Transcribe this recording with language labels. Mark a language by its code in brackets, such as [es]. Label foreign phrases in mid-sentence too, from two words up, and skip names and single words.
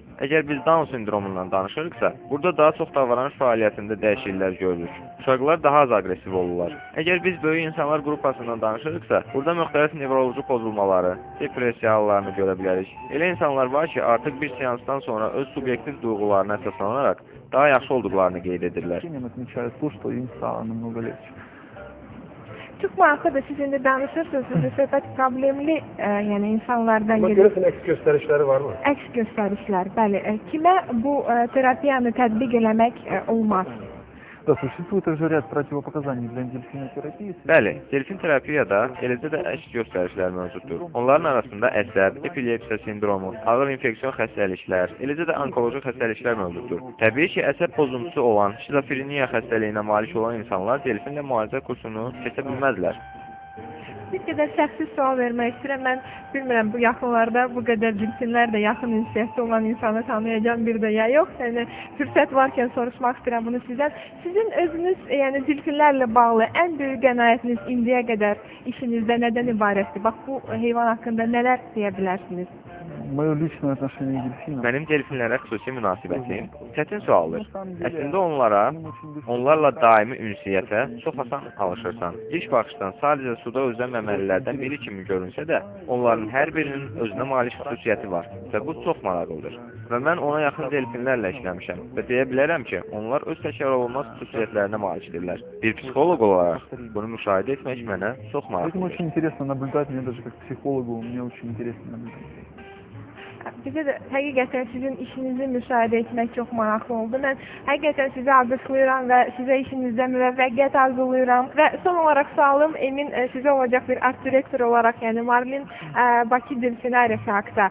[az] Əgər biz Down sindromundan danışırıqsa, burada daha çox davranış fəaliyyətində dəyişikliklər görürük. Uşaqlar daha az aqressiv olurlar. Əgər biz böyük insanlar qrupasından danışırıqsa, burada müxtəlif nevroloji pozulmaları, depressiya hallarını görə bilərik. Elə insanlar var ki, artıq bir seansdan sonra öz subyektiv duyğularına əsaslanaraq daha yaxşı olduqlarını qeyd edirlər. [ru] отмечают то, что им стало намного легче. [az] Çox maraqlıdır, siz indi danışırsınız, sizin söhbət problemli yəni insanlardan Buna gedir. görəsən əks göstərişləri varmı? Əks göstərişlər, bəli. Kimə bu terapiyanı tətbiq eləmək olmaz? [ru] Да, существует также ряд противопоказаний для дельфинотерапии. [az] Bəli, delfin terapiyada eləcə də əks göstərişlər mövcuddur. Onların arasında əsəb, epilepsiya sindromu, ağır infeksiyon xəstəliklər, eləcə də onkoloji xəstəliklər mövcuddur. Təbii ki, əsəb pozuntusu olan, şizofreniya xəstəliyinə malik olan insanlar delfinlə müalicə kursunu keçə bilməzlər. Bir qədər şəxsi sual vermək istəyirəm. Mən bilmirəm, bu yaxınlarda bu qədər delfinlər də yaxın ünsiyyətdə olan insanı tanıyacağım bir də ya yox. Yəni, fürsət varkən soruşmaq istəyirəm bunu sizdən. Sizin özünüz, yəni delfinlərlə bağlı ən böyük qənaətiniz indiyə qədər işinizdə nədən ibarətdir? Bax, bu heyvan haqqında nələr deyə bilərsiniz? [ru] Мое личное отношение к дельфинам. [az] Mənim delfinlərə xüsusi münasibətim çətin sualdır. Əslində onlarla daimi ünsiyyətə çox asan alışırsan. İlk baxışdan sadəcə suda üzən məməlilərdən biri kimi görünsə də, onların hər birinin özünə malik xüsusiyyəti var və bu çox maraqlıdır. Və mən ona yaxın delfinlərlə işləmişəm və deyə bilərəm ki, onlar öz təkrarolunmaz xüsusiyyətlərinə malikdirlər. Bir psixoloq olaraq bunu müşahidə etmək mənə çox [ru] Этим [az] maraqlıdır. [ru] очень интересно наблюдать, мне даже как психологу, мне очень интересно наблюдать. [az] Bizə də həqiqətən sizin işinizi müşahidə etmək çox maraqlı oldu. Mən həqiqətən sizi alqışlayıram və sizə işinizdə müvəffəqiyyət arzulayıram. Və son olaraq sualım Emin sizə olacaq bir art direktor olaraq, yəni Marlin Bakı Delfinariyası haqda.